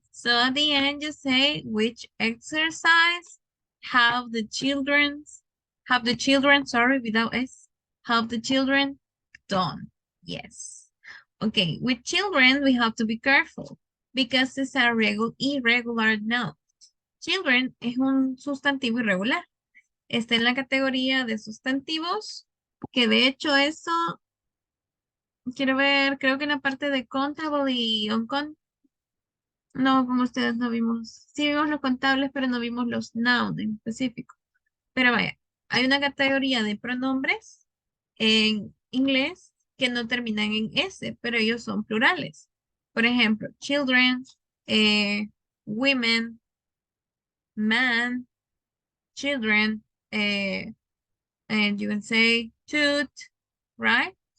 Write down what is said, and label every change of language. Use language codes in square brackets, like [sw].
[en] So at the end you say which exercise have the children, sorry, without S, have the children done? Yes. Okay, with children we have to be careful because it's a irregular noun. [es] Children es un sustantivo irregular. Está en la categoría de sustantivos, que de hecho eso, quiero ver, creo que en la parte de contable y on-con, no, como ustedes no vimos, sí vimos los contables, pero no vimos los nouns en específico. Pero vaya, hay una categoría de pronombres en inglés que no terminan en S, pero ellos son plurales. Por ejemplo, [en] children, women, man, children, and you can say toot, right?